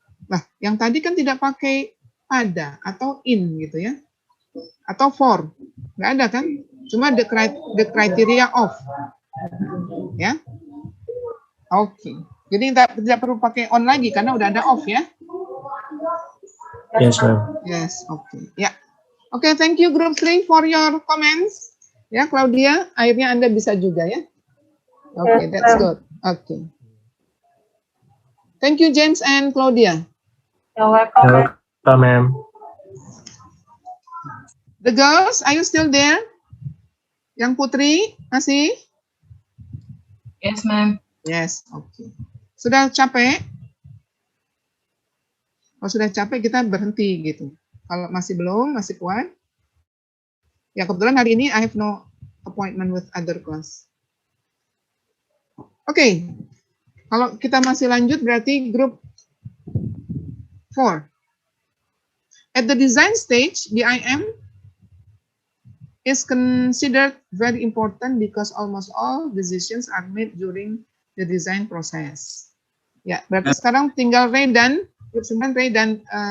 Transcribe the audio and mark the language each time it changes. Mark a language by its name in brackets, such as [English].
[Indonesian] Nah, yang tadi kan tidak pakai pada atau in gitu ya, atau for, nggak ada kan? Cuma [English] the criteria of, ya. Oke. [Indonesian] Jadi tidak perlu pakai on lagi karena udah ada off ya. [English] Yes, ma'am. Yes, okay. Ya. Oke, thank you group 3 for your comments. [Indonesian] Ya, Claudia, akhirnya Anda bisa juga ya. Oke, [English] Yes, that's ma'am. good. Oke. Thank you James and Claudia. You're welcome. ma'am. Welcome, ma'am. The girls, are you still there? [Indonesian] Yang Putri masih? [English] Yes, ma'am. [Indonesian] Yes, oke. Sudah capek? Kalau sudah capek kita berhenti gitu. Kalau masih belum, masih kuat. Ya kebetulan hari ini [English] I have no appointment with other class. Oke. [Indonesian] Kalau kita masih lanjut berarti grup 4. [English] At the design stage, BIM is considered very important because almost all decisions are made during the design process. [Indonesian] Ya, berarti sekarang tinggal Ray dan grup 9 Ray dan